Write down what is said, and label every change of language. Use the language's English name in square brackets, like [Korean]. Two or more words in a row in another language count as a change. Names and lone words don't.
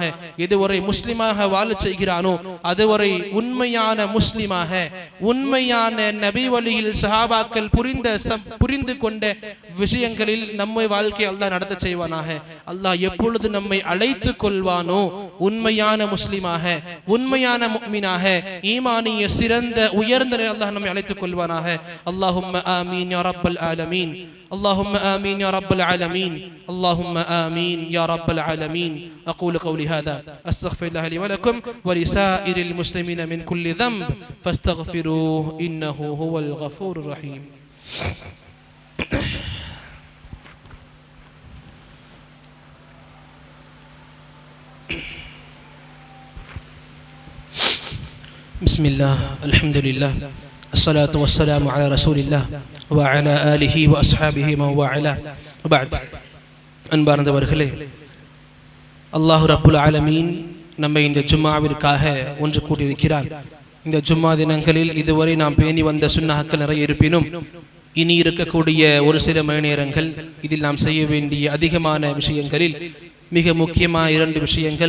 [Tamil] எதுவரை முஸ்லிமாக வாழ செய்கிறானோ அதுவரை உண்மையான முஸ்லிமாக, உண்மையான நபி வழியில் சஹாபாக்கள் புரிந்து கொண்ட விஷயங்களில் நம்மை வாழ்க்கை அல்லாஹ் நடத்த செய்வானாக. அல்லாஹ் எப்பொழுது நம்மை அழைத்து கொள்வானோ உண்மையான முஸ்லிமாக, உண்மையான முஃமினாக, ஈமானிய சிறந்த உயர்ந்த அல்லாஹ் நம்மை அழைத்துக் கொள்வானாக. [Arabic] اللهم آمين يا رب العالمين، اللهم آمين يا رب العالمين، اللهم آمين يا رب العالمين. أقول قولي هذا أستغفر الله لي ولكم ولسائر المسلمين من كل ذنب فاستغفروه إنه هو الغفور الرحيم. بسم الله الحمد لله الصلاة والسلام على رسول الله وعلى آله وأصحابه من والاه وبعد. [Tamil] அன்பார்ந்தவர்களே, [Arabic] الله رب العالمين [Tamil] நம்மை இந்த ஜும்மாவிற்காக ஒன்று கூட்டியிருக்கிறார். இந்த ஜும்மா தினங்களில் இதுவரை நாம் பேணி வந்த சுன்னஹ்கள் நிறைய இருப்பினும் இனி இருக்கக்கூடிய ஒரு சில மணி நேரங்கள் இதில் நாம் செய்ய வேண்டிய அதிகமான விஷயங்களில் மிக முக்கியமான 2 விஷயங்கள்.